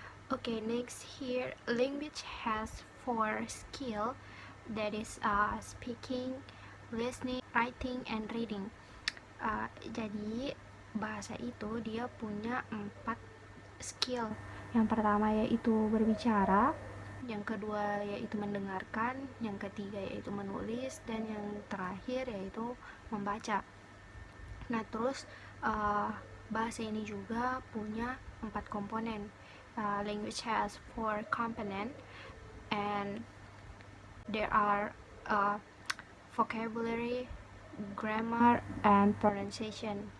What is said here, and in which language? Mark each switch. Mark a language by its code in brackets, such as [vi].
[en] Okay, next here, language has 4 skill, that is speaking, listening, writing, and reading. [id] Jadi bahasa itu dia punya 4 skill. Yang pertama yaitu berbicara, yang kedua yaitu mendengarkan, yang ketiga yaitu menulis, dan yang terakhir yaitu membaca. Nah, terus bahasa ini juga punya 4 komponen. [en] Language has 4 component, and there are vocabulary, grammar, and pronunciation.